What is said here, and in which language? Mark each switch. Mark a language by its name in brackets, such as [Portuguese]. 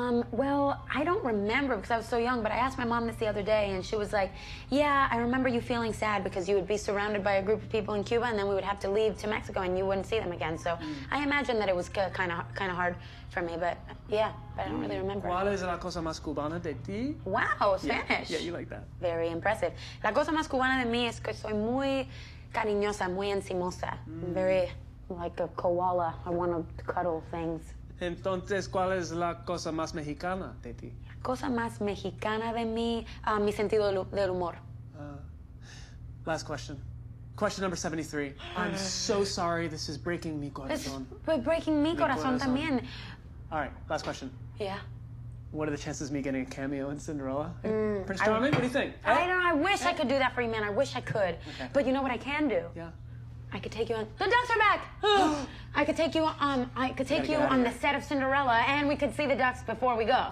[English] Well, I don't remember because I was so young, but I asked my mom this the other day, and she was like, yeah, I remember you feeling sad because you would be surrounded by a group of people in Cuba, and then we would have to leave to Mexico, and you wouldn't see them again. So I imagine that it was kind of hard for me, but yeah, but I don't really remember. [Spanish] ¿Cuál es la cosa más cubana de ti? [English] Wow, Spanish. Yeah, you like that. Very impressive. [Spanish] La cosa más cubana de mí es que soy muy cariñosa, muy encimosa. [English] Very like a koala. I want to cuddle things. [Spanish] Entonces, ¿cuál es la cosa más mexicana de ti? La cosa más mexicana de mí, mi sentido del humor. [English] Last question. Question number 73. I'm so sorry, this is breaking [Spanish] mi corazón. [English] It's breaking [Spanish] mi corazón también. [English] All right, last question. Yeah. What are the chances of me getting a cameo in Cinderella? Prince Charming, what do you think? I don't know, I wish I could do that for you, man. I wish I could. Okay. But you know what I can do? Yeah. I could take you on. The ducks are back. I could take you on. I could take you on the set of Cinderella, and we could see the ducks before we go.